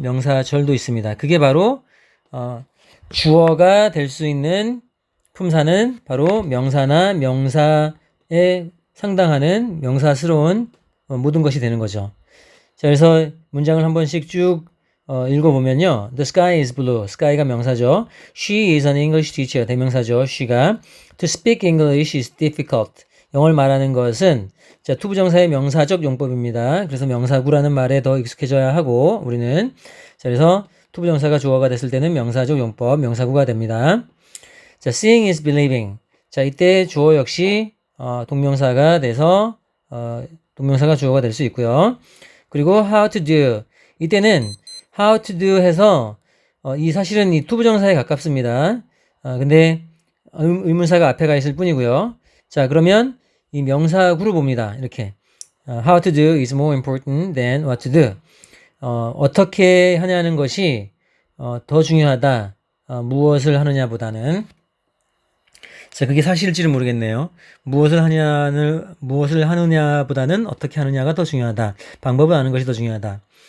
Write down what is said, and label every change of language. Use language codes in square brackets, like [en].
[ko] 명사절도 있습니다. 그게 바로 주어가 될 수 있는 품사는 바로 명사나 명사에 상당하는 명사스러운 모든 것이 되는 거죠. 자, 그래서 문장을 한 번씩 쭉 읽어보면요. [en] The sky is blue. sky가 [ko] 명사죠. [en] She is an English teacher. [ko] 대명사죠. she가. [en] To speak English is difficult. [ko] 영어를 말하는 것은 자, 투부정사의 명사적 용법입니다. 그래서 명사구라는 말에 더 익숙해져야 하고 우리는 자, 그래서 투부정사가 주어가 됐을 때는 명사적 용법, 명사구가 됩니다. [en] 자, seeing is believing. [ko] 자, 이때 주어 역시 동명사가 돼서 동명사가 주어가 될 수 있고요. [en] 그리고 how to do. [ko] 이때는 [en] how to do [ko] 해서 이 사실은 이 투부정사에 가깝습니다. 근데 의문사가 앞에 가 있을 뿐이고요. 자, 그러면 이 명사구를 봅니다. 이렇게 [en] how to do is more important than what to do. [ko] 어떻게 하냐는 것이 더 중요하다. 무엇을 하느냐보다는. 자, 그게 사실일지는 모르겠네요. 무엇을 하느냐보다는 어떻게 하느냐가 더 중요하다. 방법을 아는 것이 더 중요하다.